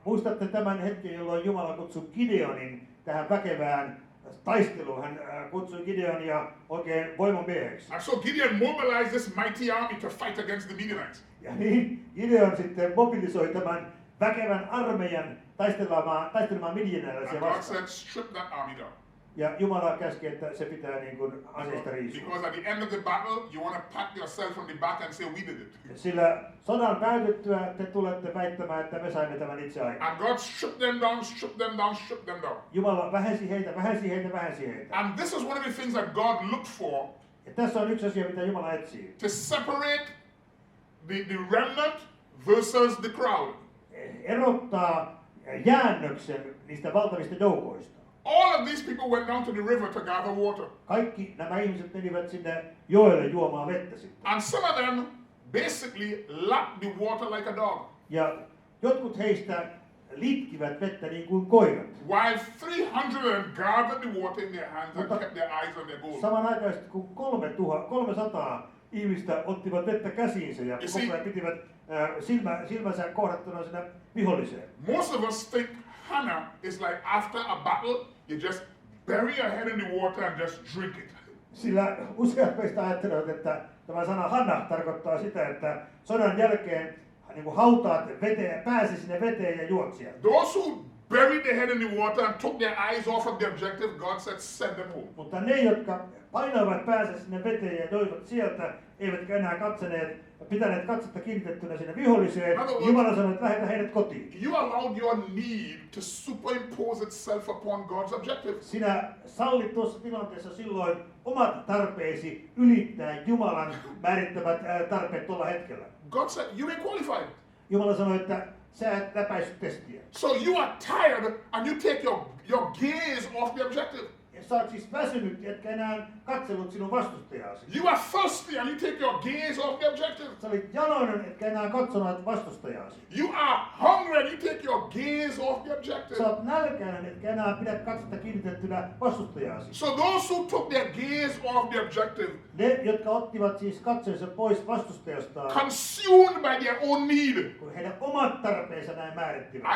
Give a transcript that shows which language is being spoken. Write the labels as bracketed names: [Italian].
[Finnish] Muistatte tämän hetken, jolloin Jumala kutsui Gideonin tähän väkevään taisteluun. Hän kutsui Gideonia oikein voimamieheksi. [English] And so Gideon mobilized this mighty army to fight against the Midianites. [Finnish] Ja niin Gideon sitten mobilisoi tämän väkevän armeijan taistelemaan midianilaisia [English] And God [Finnish] vastaan. [English] said, strip that army down. [Finnish] Ja Jumala käski, että se pitää niin kuin aseista riisua. [English] Because at the end of the battle, you want to pat yourself on the back and say, we did it. [Finnish] Sillä sodan päätyttyä te tulette väittämään, että me saimme tämän itse aikaan. [English] And God stripped them down, stripped them down, stripped them down. [Finnish] Jumala vähensi heitä, vähensi heitä, vähensi heitä. [English] And this is one of the things that God looked for [Finnish] Ja tässä on yksi asia, mitä Jumala etsii. [English] to separate the remnant versus the crowd. [Finnish] Erottaa jäännöksen niistä valtavista joukoista. [English] All of these people went down to the river to gather water. [Finnish] Kaikki nämä ihmiset menivät sinne joelle juomaan vettä sitten. [English] And some of them basically lapped the water like a dog. [Finnish] Ja jotkut heistä litkivät vettä niin kuin koirat. [English] While 300 gathered the water in their hands and kept their eyes on their goal. [Finnish] Samanaikaisesti kun 300 ihmistä ottivat vettä käsiinsä ja koko ajan pitivät silmänsä kohdattuna sinne viholliseen. [English] Most of us think Hannah is like after a battle, you just bury your head in the water and just drink it. [Finnish] Sillä useat meistä ajattelevat, että tämä sana Hanna tarkoittaa sitä, että sodan jälkeen niin kuin hautaat veteen, pääsi sinne veteen ja juot sieltä. [English] Those who buried their head in the water and took their eyes off of the objective, God said, send them home. [Finnish] Mutta ne, jotka painoivat päänsä sinne veteen ja joivat sieltä, eivätkä enää pitäneet katsetta kiinnitettynä sinne viholliseen, Jumala sanoi, että lähetä heidät kotiin. [English] You allowed your need to superimpose itself upon God's objective. [Finnish] Sinä sallit tuossa tilanteessa silloin omat tarpeesi ylittää Jumalan määrittämät tarpeet tuolla hetkellä. [English] God said, you ain't qualified. [Finnish] Jumala sanoi, että sä et läpäissyt testiä. [English] So you are tired and you take your gaze off the objective. [Finnish] Ja sä oot siis väsynyt, etkä enää katsellut sinun vastustajaasi. [English] You are thirsty and you take your gaze off the objective. [Finnish] Sä olit janoinen, etkä enää katsonut vastustajaasi. [English] You are hungry and you take your gaze off the objective. [Finnish] Sä oot nälkäinen, etkä enää pidä katsetta kiinnitettynä vastustajaasi. [English] So those who took their gaze off the objective, [Finnish] Ne, jotka ottivat siis katseensa pois vastustajastaan, [English] consumed by their own need. [Finnish] kun heidän omat tarpeensa näin määrittivät.